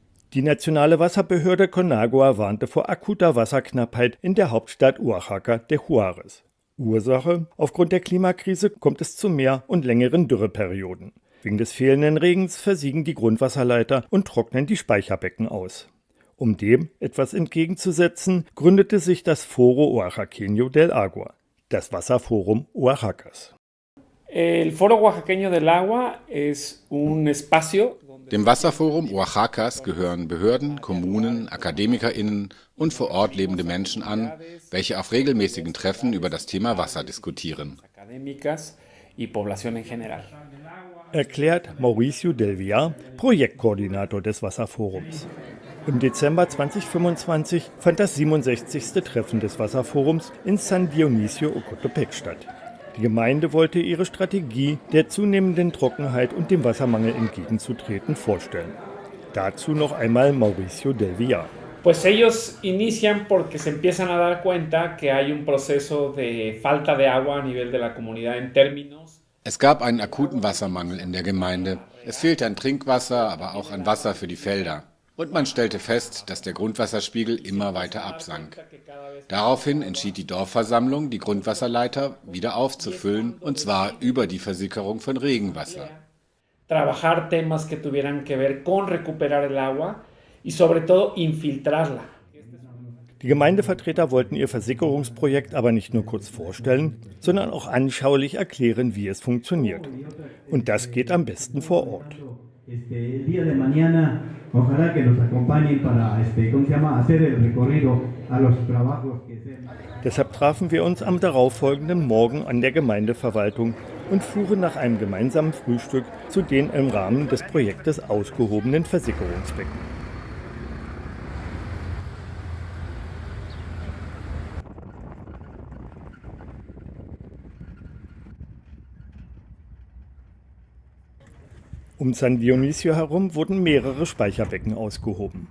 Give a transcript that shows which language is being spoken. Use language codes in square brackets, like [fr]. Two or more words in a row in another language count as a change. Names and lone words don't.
[de] Die nationale Wasserbehörde Conagua warnte vor akuter Wasserknappheit in der Hauptstadt Oaxaca de Juárez. Ursache: Aufgrund der Klimakrise kommt es zu mehr und längeren Dürreperioden. Wegen des fehlenden Regens versiegen die Grundwasserleiter und trocknen die Speicherbecken aus. Um dem etwas entgegenzusetzen, gründete sich das Foro Oaxaqueño del Agua, das Wasserforum Oaxacas. [es] El Foro Oaxaqueño del Agua es un espacio. [de] Dem Wasserforum Oaxacas gehören Behörden, Kommunen, AkademikerInnen und vor Ort lebende Menschen an, welche auf regelmäßigen Treffen über das Thema Wasser diskutieren. Erklärt Mauricio del Villar, Projektkoordinator des Wasserforums. Im Dezember 2025 fand das 67. Treffen des Wasserforums in San Dionisio Ocotepec statt. Die Gemeinde wollte ihre Strategie, der zunehmenden Trockenheit und dem Wassermangel entgegenzutreten, vorstellen. Dazu noch einmal Mauricio del Villar. [es] Pues ellos inician porque se empiezan a dar cuenta que hay un proceso de falta de agua a nivel de la comunidad en términos. [de] Es gab einen akuten Wassermangel in der Gemeinde. Es fehlte an Trinkwasser, aber auch an Wasser für die Felder. Und man stellte fest, dass der Grundwasserspiegel immer weiter absank. Daraufhin entschied die Dorfversammlung, die Grundwasserleiter wieder aufzufüllen, und zwar über die Versickerung von Regenwasser. [es] Trabajar temas que tuvieran que ver con recuperar el agua y sobre todo infiltrarla. [de] Die Gemeindevertreter wollten ihr Versickerungsprojekt aber nicht nur kurz vorstellen, sondern auch anschaulich erklären, wie es funktioniert. Und das geht am besten vor Ort. [es] El día de mañana, ojalá que nos acompañen para, hacer el recorrido a los trabajos que se... [de] Deshalb trafen wir uns am darauffolgenden Morgen an der Gemeindeverwaltung und fuhren nach einem gemeinsamen Frühstück zu den im Rahmen des Projektes ausgehobenen Versickerungsbecken. Um San Dionisio herum wurden mehrere Speicherbecken ausgehoben.